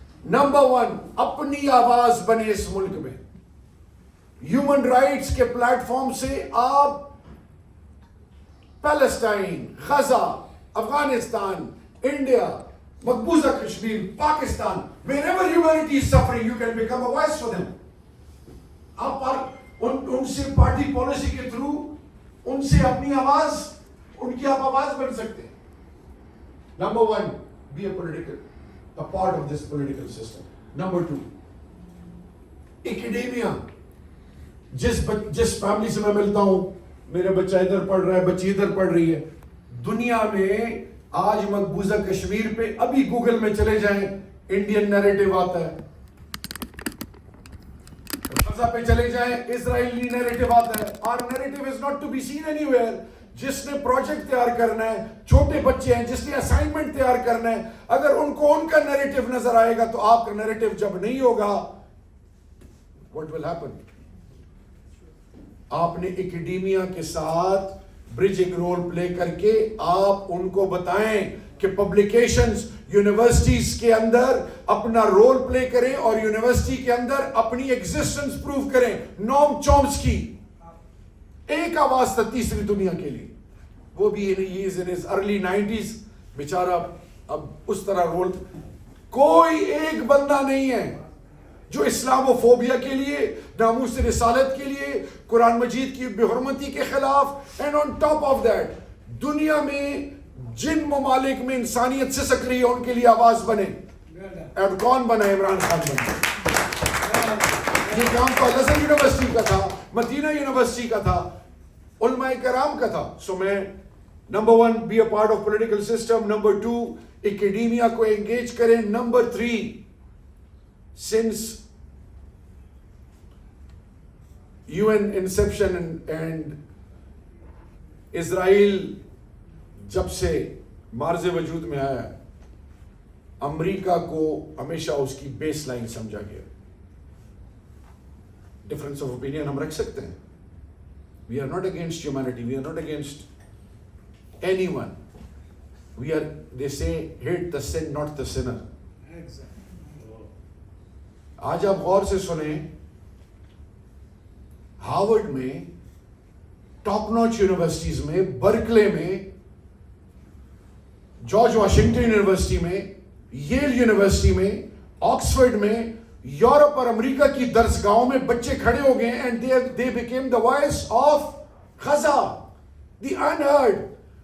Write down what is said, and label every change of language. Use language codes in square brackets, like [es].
[ur] Number 1, اپنی آواز بنے اس ملک میں. ہیومن رائٹس کے پلیٹ فارم سے آپ پیلسٹائن, غزہ, افغانستان, انڈیا, مقبوضہ Kashmir, Pakistan, [en] wherever humanity is suffering, you can become a voice for them. [ur] آپ ان سے پارٹی پالیسی کے تھرو ان سے اپنی آواز, ان کی آپ آواز بن سکتے ہیں. [en] Number 1, be a part of this political system. Number 2, academia. [ur] جس فیملی سے میں ملتا ہوں, میرا بچہ ادھر پڑھ رہا ہے, بچی ادھر پڑھ رہی ہے. دنیا میں آج مقبوضہ کشمیر پہ ابھی گوگل میں چلے جائیں, انڈین نیریٹو آتا ہے. غزہ پہ چلے جائیں, اسرائیلی نیریٹو آتا ہے. [en] Our narrative is not to be seen anywhere. [ur] جس نے پروجیکٹ تیار کرنا ہے, چھوٹے بچے ہیں, جس نے اسائنمنٹ تیار کرنا ہے, اگر ان کو ان کا نیریٹو نظر آئے گا تو آپ کا نیریٹو جب نہیں ہوگا, [en] what will happen? [ur] آپ نے اکیڈیمیا کے ساتھ برجنگ رول پلے کر کے آپ ان کو بتائیں کہ پبلیکیشنز یونیورسٹیز کے اندر اپنا رول پلے کریں اور یونیورسٹی کے اندر اپنی ایگزسٹنس پروف کریں. نوم چومسکی ایک آواز تھا تیسری دنیا کے لیے, وہ بھی ارلی 90s, بیچارہ اب اس طرح رول. کوئی ایک بندہ نہیں ہے جو اسلام و فوبیا کے لیے, ناموس رسالت کے لیے, قرآن مجید کی بے حرمتی کے خلاف, [en] and on top of that [ur] دنیا میں جن ممالک میں انسانیت سسک رہی ہے ان کے لیے آواز بنے. اور کون بنا؟ عمران خان بنا. یہ کام تو الازہر یونیورسٹی کا تھا, مدینہ یونیورسٹی کا تھا, علماء کرام کا تھا. سو میں number 1, [en] be a part of political system. [ur] Number 2, academia کو انگیج کریں. Number 3, [en] since UN inception and [ur] اسرائیل جب سے مارز وجود میں آیا, امریکہ کو ہمیشہ اس کی بیس لائن سمجھا گیا. ڈفرنس آف اوپینین ہم رکھ سکتے ہیں. [en] We are not against humanity. We are not against anyone. We are, they say, hate the sin, not the sinner. [ur] آج آپ غور سے سنیں, ہارورڈ میں, ٹاپ نوچ یونیورسٹیز میں, برکلے میں, جارج واشنگٹن یونیورسٹی میں, ییل یونیورسٹی میں, آکسفورڈ میں, یورپ اور امریکہ کی درسگاہوں میں بچے کھڑے ہو گئے, and [en] they became the voice of [ur] Gaza, [en] the unheard.